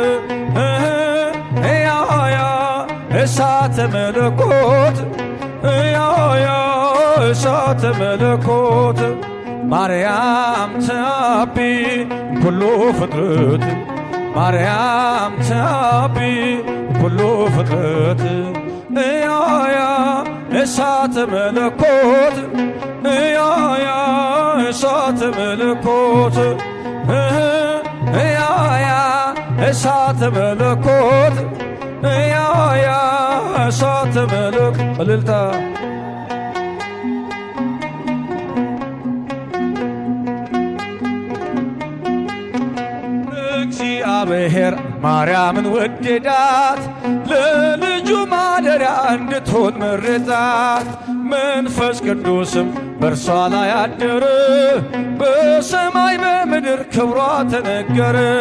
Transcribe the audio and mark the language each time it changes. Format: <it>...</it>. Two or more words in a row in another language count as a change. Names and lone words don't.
<gez>እያያ እሳተ መለኮት እያያ እሳተ መለኮት ማርያም ተአቢ ኩሉ ፍጥረት ማርያም ተአቢ ኩሉ ፍጥረት እያያ እሳተ መለኮት እያያ እሳተ መለኮት እያያ እሳተ መለኮት እያያ እሳተ መለኮት እልልታ</gez> <am>እግዚአብሔር ማርያምን ወደዳት ለልጁ ማደሪያ እንድትሆን መረጣት። መንፈስ ቅዱስም በእርሷ ላይ አደረ በሰማይ በምድር ክብሯ ተነገረ።</am>